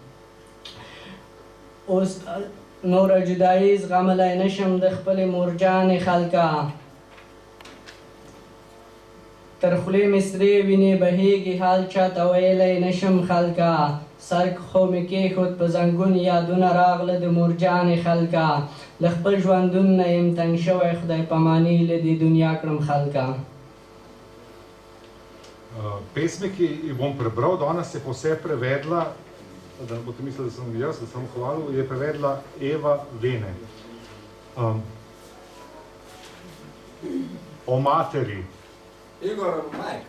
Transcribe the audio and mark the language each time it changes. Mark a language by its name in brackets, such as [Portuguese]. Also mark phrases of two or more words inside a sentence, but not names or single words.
[Pashto] اوس نوره جدایي زغملی نشم د خپلې مورجانې خلکا تر خولې مې سرې وینې بهیږي حال چاته ویلی نشم خلکا سر خو مې کېښود په زنګون یادونه راغله د مورجانې خلکا له خپل ژوندون نه یم تنګ شوی خدای پاماني له دې دنیا کړم خلکا. [Slovenian] Pesmi, ki jih bom prebral, danes je pa vse prevedla, da ne boste mislili, da sem jaz, da sem hvalil, je prevedla Eva Vene. O materi. Igor, Mike.